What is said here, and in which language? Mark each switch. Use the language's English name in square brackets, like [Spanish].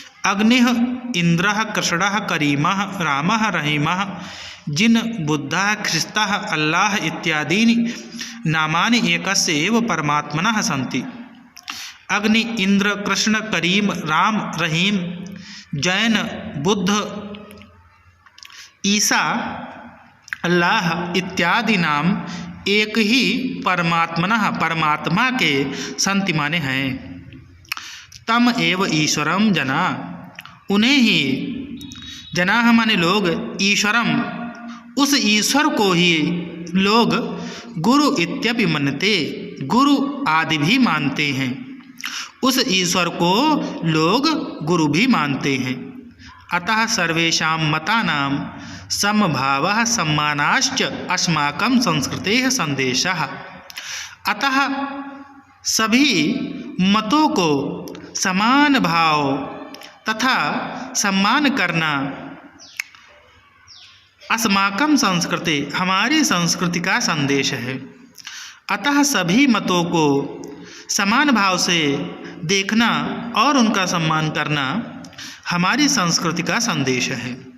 [Sanskrit] अग्निः इंद्रः कृष्णः करीमः रामः रहीमः, जिन बुद्धः ख्रिस्तः अल्लाह इत्यादीनि नामानि एकस्य एव परमात्मनः सन्ति। [Hindi] अग्नि, इंद्र, कृष्ण, करीम, राम, रहीम, जैन, बुद्ध, ईसा, अल्लाह इत्यादि नाम एक ही परमात्मा के संति माने हैं। [Sanskrit] तम एव ईश्वरम जना, [Hindi] उन्हें ही, जना माने लोग, ईश्वरम उस ईश्वर को ही लोग [Sanskrit] गुरु इत्यपि मन्यते, [Hindi] गुरु आदि भी मानते हैं। उस ईश्वर को लोग गुरु भी मानते हैं। [Sanskrit] अतः सर्वेषां मतानां समभावः सम्मानाश्च अस्माकं संस्कृतेः संदेशः। [Hindi] अतः सभी मतों को समान भाव तथा सम्मान करना [Sanskrit] अस्माकं संस्कृति, [Hindi] हमारी संस्कृति का संदेश है। अतः सभी मतों को समान भाव से देखना और उनका सम्मान करना हमारी संस्कृति का संदेश है।